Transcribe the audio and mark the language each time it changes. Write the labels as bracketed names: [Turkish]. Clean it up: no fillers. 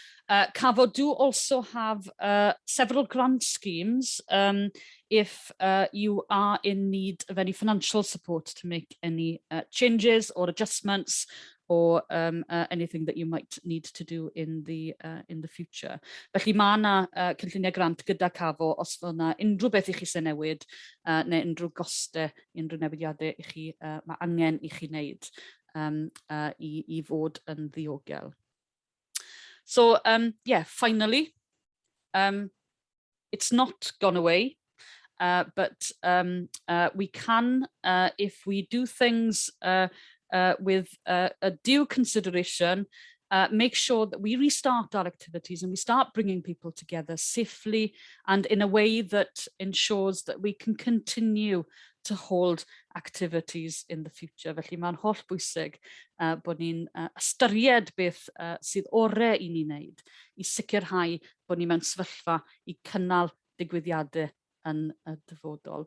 [English] CAFO do also have several grant schemes if you are in need of any financial support to make any changes or adjustments, or anything that you might need to do in the future. [Welsh] Felly mae yna cynlluniau grant gyda CAFO os fel yna unrhyw beth i chi sy'n newid, neu unrhyw gostau, unrhyw newidiadau i chi, mae angen i chi wneud i fod yn ddiogel. [English] So yeah, finally, it's not gone away, but we can, if we do things with a due consideration, make sure that we restart our activities and we start bringing people together safely and in a way that ensures that we can continue to hold activities in the future. [Welsh] Felly mae'n holl bwysig bod ni'n ystyried beth sydd orau i ni wneud i sicrhau bod ni mewn sefyllfa i cynnal digwyddiadau yn y dyfodol.